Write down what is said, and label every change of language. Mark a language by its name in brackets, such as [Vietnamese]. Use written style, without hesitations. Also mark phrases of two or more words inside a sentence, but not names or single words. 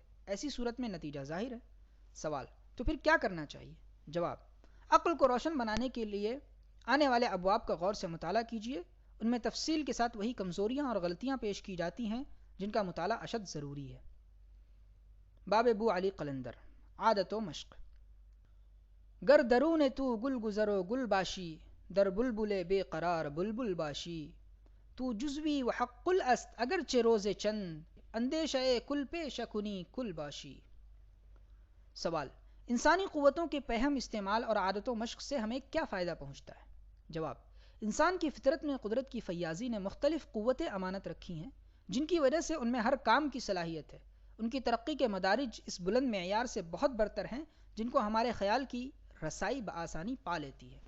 [Urdu] ایسی صورت میں نتیجہ ظاہر ہے۔ سوال: تو پھر کیا کرنا چاہیے؟ جواب: عقل کو روشن بنانے کے لیے آنے والے ابواب کا غور سے مطالعہ کیجیے۔ ان میں تفصیل کے ساتھ وہی کمزوریاں اور غلطیاں پیش کی جاتی ہیں جن کا مطالعہ اشد ضروری ہے۔ باب ابو علی قلندر، عادت و مشق۔ [Persian] گر درون تو گل گزر و گل باشی، در بلبل بے قرار بلبل باشی، تو جزوی و حق است اگرچہ روز چند، اندیشہ کل پیش کنی کل باشی۔ [Urdu] سوال: انسانی قوتوں کے پہم استعمال اور عادت و مشق سے ہمیں کیا فائدہ پہنچتا ہے؟ جواب: انسان کی فطرت میں قدرت کی فیاضی نے مختلف قوتیں امانت رکھی ہیں جن کی وجہ سے ان میں ہر کام کی صلاحیت ہے۔ ان کی ترقی کے مدارج اس بلند معیار سے بہت برتر ہیں جن کو ہمارے خیال کی رسائی بآسانی پا لیتی ہے۔